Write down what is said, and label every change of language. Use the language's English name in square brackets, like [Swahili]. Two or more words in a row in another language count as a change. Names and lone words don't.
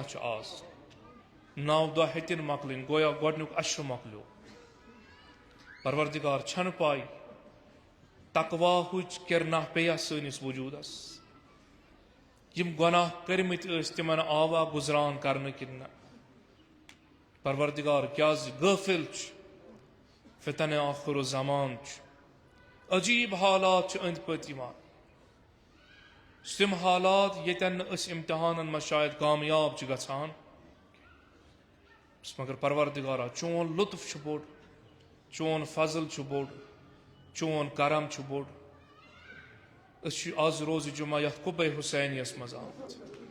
[Kashmiri] چھُ آز 9 دۄہ ہیٚتِنۍ مۄکلٕنۍ گویا گۄڈنیُک اشرٕ مۄکلیو پروردگار چھنہٕ پاے تقواہٕچ کِرناہ پیٚیا سٲنِس وجوٗدس یم گناہ کٔرمٕتۍ ٲسۍ تِمن آوا گُزران کرنہٕ کِنہٕ نہ پروردگار کیازِ غٲفِل چھُ فتن آخر و زمان چھُ عجیب حالات چھِ أنٛدۍ پٔتۍ یِوان تِم حالات ییٚتٮ۪ن نہٕ أسۍ امتحانن منٛز شاید کامیاب چھِ گژھان مگر پروردگارا چون لطف چھُ بوٚڑ چون فضل چھُ بوٚڑ چون کرم چھُ بوٚڑ أسۍ چھِ آز روزِ جمعہ یتھ قُبے حسینیس منٛز آمٕتۍ